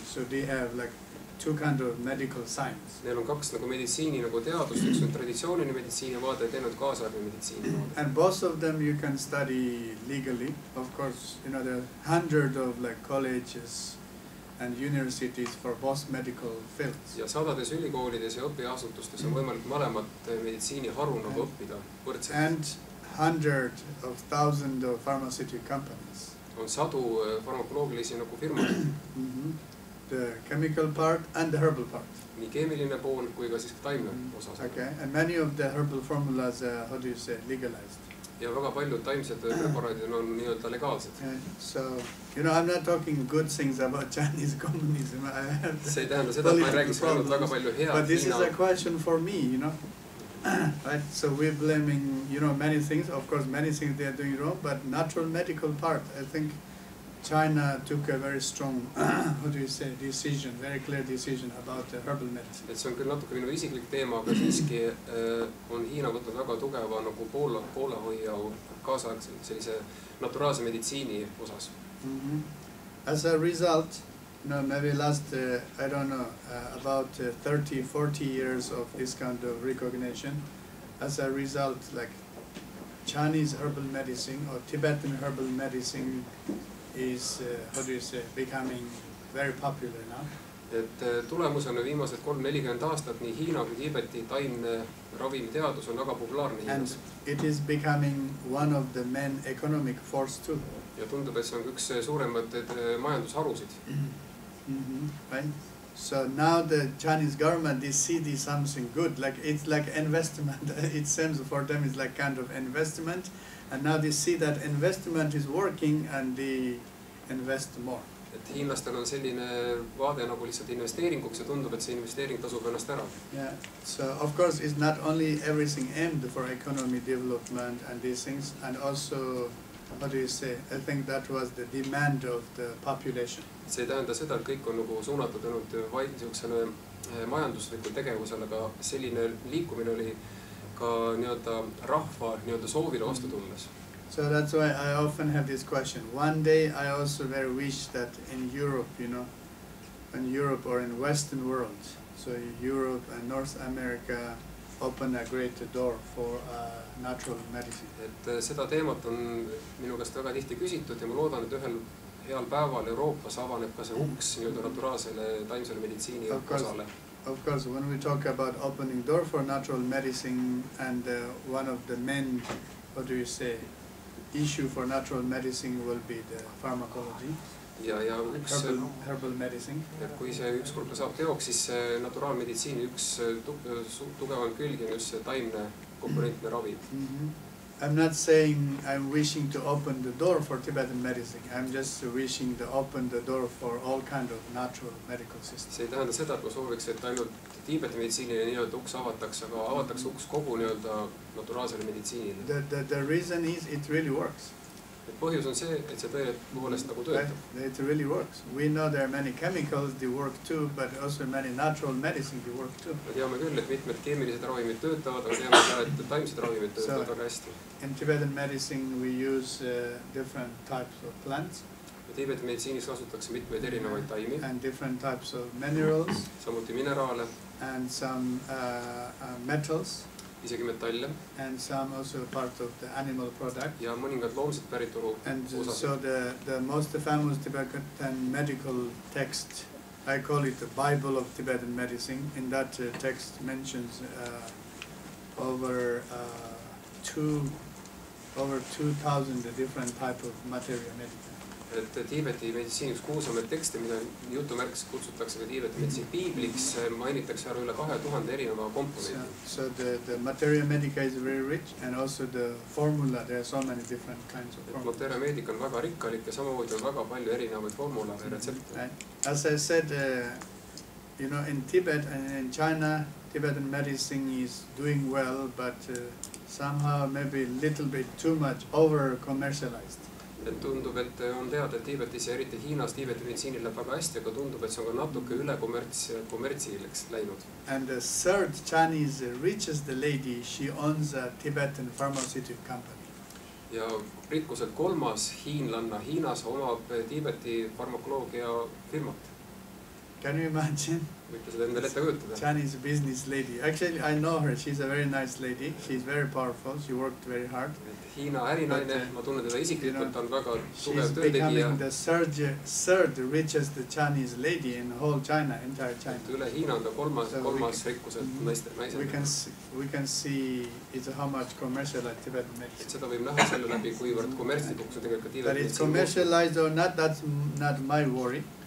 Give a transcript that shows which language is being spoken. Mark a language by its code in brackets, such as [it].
[en] So they have like two kind of medical science. [et] Neil on kaks nagu meditsiini nagu teadust, üks on traditsiooniline meditsiini vaade ja teine on kaasaegne meditsiini vaade. [en] And both of them you can study legally. Of course, you know, there are hundreds of like colleges and universities for both medical fields. [et] Ja sadades ülikoolides ja õpiasutustes on võimalik mõlemat meditsiiniharu nagu õppida võrdselt. [en] And hundreds of thousands of pharmaceutical companies. [et] On sadu farmakoloogilisi nagu firmasid. [en] The chemical part and the herbal part. [et] Nii keemiline pool kui ka siis taimne osas. [en] Okay, and many of the herbal formulas, how do you say, legalized? [et] Ja väga paljud taimsed preparaadid on nii-öelda legaalsed. [en] So, you know, I'm not talking good things about Chinese communism. [et] See ei tähenda seda, et ma ei räägiks ainult väga palju head. [en] But this is a question for me, you know. Right? So we're blaming, you know, many things. Of course, many things they are doing wrong, but natural medical part, I think China took a very strong, how do you say, decision, very clear decision about herbal medicine. [et] Et see on küll natuke minu isiklik teema, aga siiski on Hiina võtnud väga tugeva nagu poolehoiu kaasaegselt sellise naturaalse meditsiini osas. [en] As a result, you know, maybe last, I don't know, about 30, 40 years of this kind of recognition, as a result, like Chinese herbal medicine or Tibetan herbal medicine is, how do you say, becoming very popular now. [et] Et tulemusena viimased 30-40 aastat nii Hiina kui Tiibeti taimne ravimiteadus on väga populaarne Hiinas. [en] And it is becoming one of the main economic force too. [et] Ja tundub, et see on üks suuremad majandusharusid. [en] Right? So now the Chinese government is seeing something good, like it's like investment. It seems for them it's like kind of investment, and now they see that investment is working and they invest more. [et] Et hiinlastel on selline vaade nagu lihtsalt investeeringuks ja tundub, et see investeering tasub ennast ära. [en] Yeah. So of course it's not only everything aimed for economy development and these things, and also, how do you say, I think that was the demand of the population. [et] See ei tähenda seda, et kõik on nagu suunatud ainult niisugusele majanduslikul tegevusele, aga selline liikumine oli ka nii-öelda rahva nii-öelda soovile vastu tulles. [en] So that's why I often have this question. One day I also very wish that in Europe, you know, in Europe or in Western world, so Europe and North America open a great door for natural medicine. [et] Et seda teemat on minu käest väga tihti küsitud ja ma loodan, et ühel heal päeval Euroopas avaneb ka see uks nii-öelda naturaalsele taimsele meditsiini osale. [en] Of course, when we talk about opening door for natural medicine, and one of the main, what do you say, issue for natural medicine will be the pharmacology, [et] ja üks [en] herbal medicine. [et] Et kui see ükskord saab teoks, siis naturaalmeditsiini üks tugevam külg on just see taimne komponentne ravi. [en] I'm not saying I'm wishing to open the door for Tibetan medicine. I'm just wishing to open the door for all kind of natural medical systems. [et] See ei tähenda seda, et ma sooviks, et ainult Tiibeti meditsiinile nii-öelda uks avatakse, aga avatakse uks kogu nii-öelda naturaalsele meditsiinile. [en] The reason is it really works. [et] Et põhjus on see, et see tõepoolest nagu töötab. [en] It really works. We know there are many chemicals they work too, but also many natural medicine they work too. [et] Me teame küll, et mitmed keemilised ravimid töötavad, aga teame ka, et taimsed ravimid töötavad väga hästi. [en] In Tibetan medicine we use different types of plants. [et] Tiibeti meditsiinis kasutatakse mitmeid erinevaid taimi. [en] And different types of minerals. [et] Samuti mineraale. [en] And some metals. [et] Isegi metalle. [en] And some also part of the animal product. [et] Ja mõningad loomsed päritolu osad. [en] And so the most famous Tibetan medical text, I call it the Bible of Tibetan medicine. In that text mentions over 2,000 different type of materia medica. [et] Et Tiibeti meditsiini üks kuulsamaid tekste, mida jutumärkis kutsutakse ka Tiibeti meditsiini piibliks, mainitakse ära üle 2000 erineva komponendi. [en] So the materia medica is very rich, and also the formula, there are so many different kinds of formula. [et] Materia medica on väga rikkalik ja samamoodi on väga palju erinevaid formula ja retsepte. [en] As I said, you know, in Tibet and in China, Tibetan medicine is doing well, but somehow maybe a little bit too much over-commercialized. [et] Et tundub, et on teada, et Tiibetis ja eriti Hiinas Tiibeti meditsiinil läheb väga hästi, aga tundub, et see on ka natuke üle kommertsileks läinud. [en] And the third Chinese richest lady, she owns a Tibetan pharmaceutical company. [et] Ja rikkuselt kolmas hiinlanna Hiinas omab Tiibeti farmakoloogia firmat. [en] Can you imagine? [et] Võite seda endale ette kujutada. [en] Chinese business lady. Actually, I know her. She's a very nice lady. She's very powerful. She worked very hard. [et] Hiina ärinaine, ma tunnen teda isiklikult, on väga tugev [en] She's [et] töötegija. [en] becoming the third richest Chinese lady in whole China, entire China. [et] Üle Hiina on ta kolmas rikkuselt naisena. [en] We can see it's how much commercialized Tibetan medicine. [et] Seda võib näha selle läbi, kuivõrd kommertslikuks on tegelikult Tiibeti [en] medicine. That it's commercialized or not, that's not my worry.